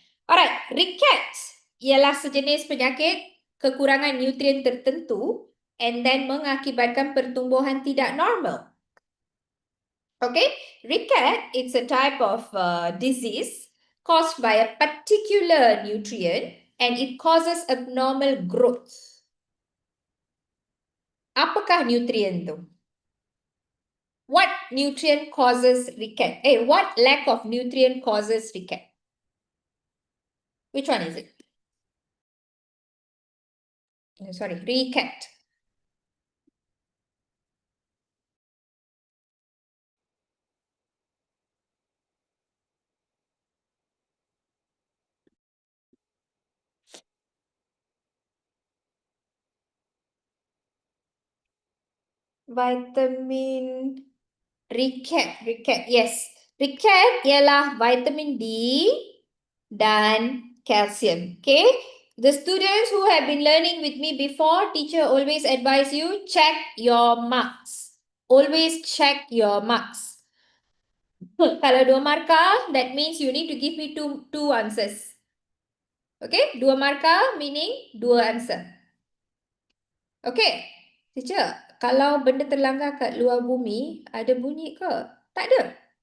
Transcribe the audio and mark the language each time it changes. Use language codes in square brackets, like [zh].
[ms] Alright, rickets ialah sejenis penyakit kekurangan nutrien tertentu [en] and then [ms] mengakibatkan pertumbuhan tidak normal. [en] Okay, ricket it's a type of disease caused by a particular nutrient and it causes abnormal growth. [ms] Apakah nutrien tu? [en] What nutrient causes ricket? What lack of nutrient causes ricket? Which one is it? Sorry, ricket. Vitamin ricket, yes. [ms] Ricket ialah vitamin D dan calcium. [en] Okay. The students who have been learning with me before, teacher always advise you, check your marks. Always check your marks. [ms] Kalau 2 markah, [en] that means you need to give me two answers. Okay, 2 markah meaning 2 answer. [ms] Okay, teacher, kalau benda terlanggar kat luar bumi, ada bunyi ke? Tak ada.